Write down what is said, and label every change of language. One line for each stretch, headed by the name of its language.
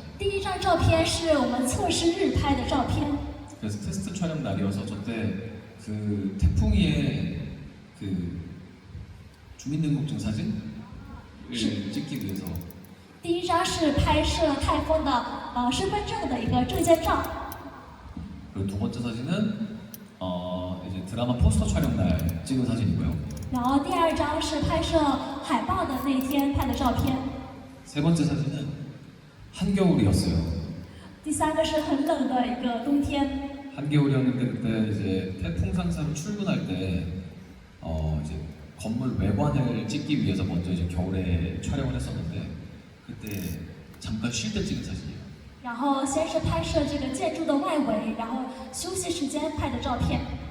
Chinese: 第一张照片是我们测试日拍的照片。
Korean: 그래서 테스트 촬영 날이어서 저때 그 태풍이의 그 주민등록증 사진을 찍기 위해서
Chinese: 第一张是拍摄泰丰的身份证的一个证件照。
Korean: 그리고 두 번째 사진은 이제 드라마 포스터 촬영 날 찍은 사진이고요.
Chinese: 然后第二张是拍摄海报的那天拍的照片。
Korean: 세 번째 사진은 한겨울이었어요.
Chinese: 第三个是很冷的一个冬天。
Korean: 한겨울이었는데 그때 이제 태풍 상사로 출근할 때 이제 건물 외관을 찍기 위해서 먼저 이제 겨울에 촬영을 했었는데 그때 잠깐 쉴 때 찍은 사진이에요.
Chinese: 然后先是拍摄这个建筑的外围，然后休息时间拍的照片。